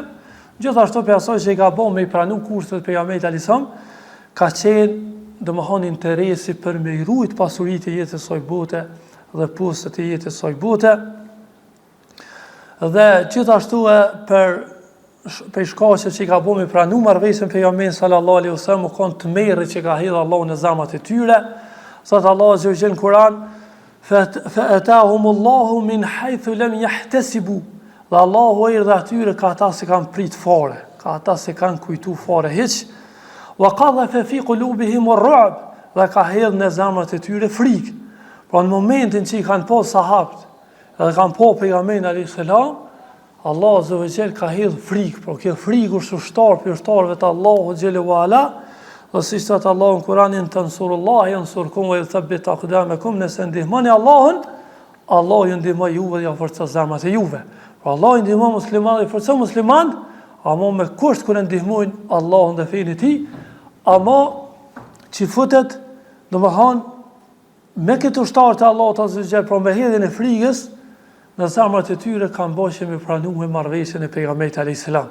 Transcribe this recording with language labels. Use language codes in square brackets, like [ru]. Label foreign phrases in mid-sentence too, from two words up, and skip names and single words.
[sq] Gjithashtu për asaj që i ka bën me i pranu kushtet pejgamberit [ar] عليه السلام, [sq] ka qenë domethënë interesi për me i ruajt pasuritë e jetës së bote dhe postet e jetës së bote. Dhe gjithashtu për shkaqe që i ka bën me i pranu marrëveshjen pejgamberit [ar] صلى الله عليه وسلم, [sq] u kon të merret që ka hedhur Allahu në zemrat e tyre. Thot Allahu [ar] عز وجل [sq] në Kur'an: [ar] "فأتاهم الله من حيث لم يحتسبوا." [sq] Dhe Allahu erdhi atyre ka ata se kanë prit fare, ka ata se kanë kujtu fare hiç. [ar] وقذف في قلوبهم الرعب, [sq] dhe ka hedhur në zemrat e tyre frikë. Pra në momentin që i kanë po sahabët, edhe kanë po pejgamberin [ar] عليه السلام, [sq] Allahu [ar] عز وجل [sq] ka hedhur frikë, por kjo frikë është ushtar për ushtarëve të Allahu [ar] جل وعلا. [sq] Dhe si thot Allahu në Kur'anin: [ar] "تنصروا الله ينصركم ويثبت أقدامكم." [sq] Nëse ndihmoni Allahun, Allahu ju ndihmon juve dhe ju forcon zemrat e juve. Pra Allahu ndihmon muslimanët dhe forcon muslimanët, ama me kusht kur ndihmojnë Allahun dhe fenë e tij, ama që futet, domethënë me këtë ushtar të Allahut [ar] عز وجل, [sq] pra me hedhjen e frikës në zemrat e tyre kanë bashkë me pranuar marrëveshjen e pejgamberit [ar] عليه السلام.